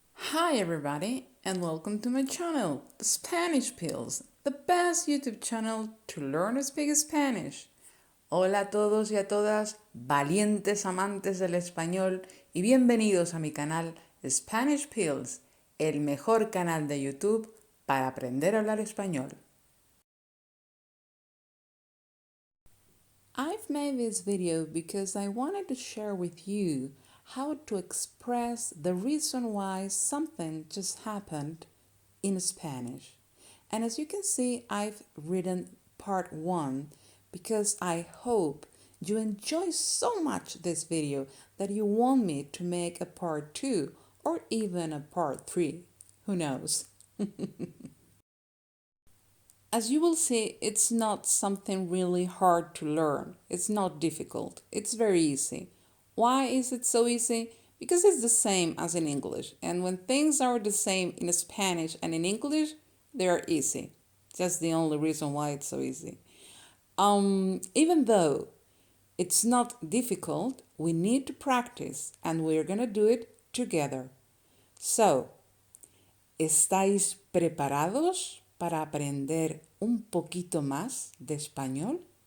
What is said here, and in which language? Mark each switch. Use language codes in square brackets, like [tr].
[en] Hi everybody and welcome to my channel, Spanish Pills, the best YouTube channel to learn to speak Spanish. [es] Hola a todos y a todas, valientes amantes del español y bienvenidos a mi canal Spanish Pills, el mejor canal de YouTube para aprender a hablar español. [en] I've made this video because I wanted to share with you how to express the reason why something just happened in Spanish. And as you can see, I've written part 1 because I hope you enjoy so much this video that you want me to make a part 2 or even a part 3. Who knows? As you will see, it's not something really hard to learn. It's not difficult. It's very easy. Why is it so easy? Because it's the same as in English. And when things are the same in Spanish and in English, they are easy. That's the only reason why it's so easy. Even though it's not difficult, we need to practice and we're going to do it together. [es] So, ¿estáis preparados para aprender un poquito más de español?